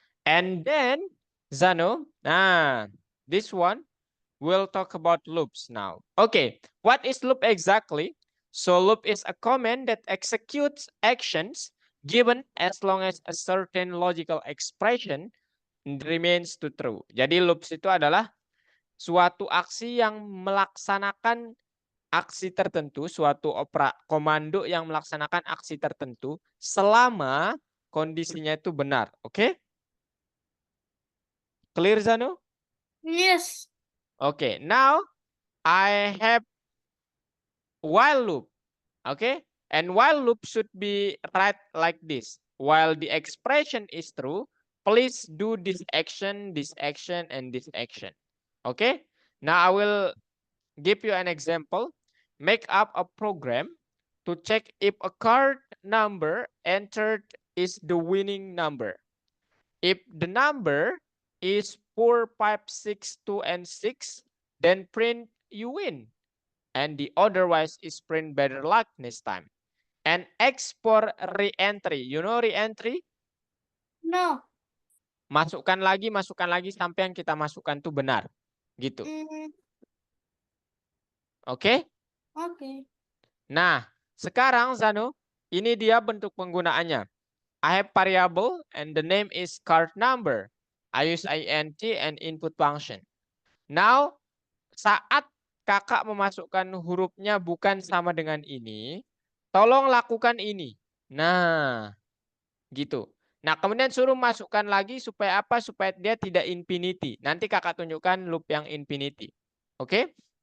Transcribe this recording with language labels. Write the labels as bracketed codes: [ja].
[en] And then Zano, this one we'll talk about loops now. Okay, what is loop exactly? So loop is a command that executes actions given as long as a certain logical expression remains to true. [id] Jadi loops itu adalah suatu aksi yang melaksanakan aksi tertentu, suatu komando yang melaksanakan aksi tertentu selama kondisinya itu benar. Oke? [en] Clear, Zano? Yes. Okay, now I have while loop. Okay, and while loop should be read like this. While the expression is true, please do this action, and this action. Okay, now I will give you an example. Make up a program to check if a card number entered is the winning number. If the number is 4, 5, 6, 2, and 6, then print you win. And the otherwise is print better luck next time. And X for re-entry. You know re-entry? No. [id] Masukkan lagi sampai yang kita masukkan itu benar. Gitu. Oke? Oke. Nah, sekarang Zano, ini dia bentuk penggunaannya. [en] I have variable and the name is card number. I use int and input function. [id] Now, saat kakak memasukkan hurufnya bukan sama dengan ini, tolong lakukan ini. Nah, gitu. Nah, kemudian suruh masukkan lagi supaya apa? Supaya dia tidak infinity. Nanti kakak tunjukkan loop yang infinity. Oke?